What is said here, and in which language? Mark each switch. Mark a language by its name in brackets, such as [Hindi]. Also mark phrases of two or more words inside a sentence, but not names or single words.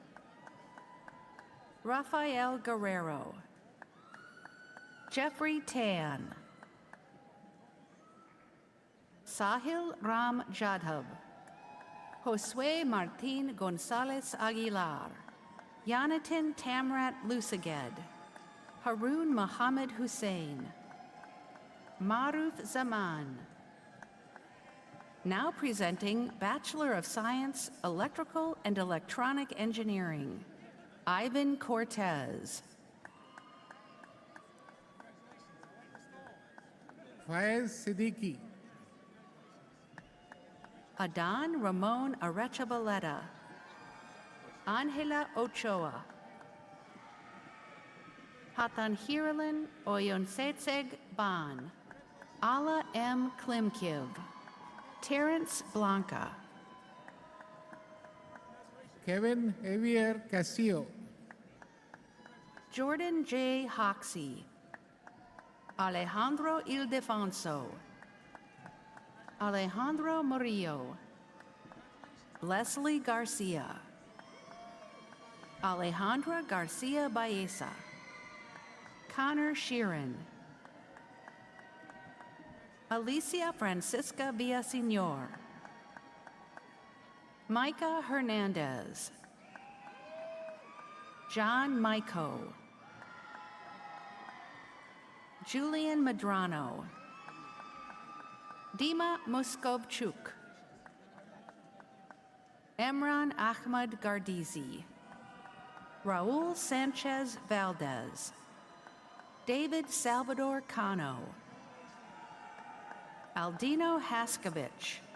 [English] Rafael Guerrero, Jeffrey Tan, Sahil Ram Jadhab, Josue Martin Gonzalez Aguilar, Yonatan Tamrat Lusaged, Harun Mohammed Hussein, Maruf Zaman. Now presenting Bachelor of Science, Electrical and Electronic Engineering, Ivan Cortez. Faiz Siddiqui. Adan Ramon Arechabaleta, Angela Ochoa, Hatan Hiralin Oyonsetseg Ban, Ala M. Klimkiv, Terrence Blanca, Kevin Javier Castillo. Jordan J. Hoxie, Alejandro Ildefonso, Alejandro Murillo, Leslie Garcia, Alejandra Garcia Baeza, Connor Sheeran, Alicia Francisca Villaseñor, Micah Hernandez, John Maiko, Julian Medrano, Dima Muskovchuk, Emran Ahmad Gardizi, Raul Sanchez Valdez, David Salvador Cano, Aldino Haskovich,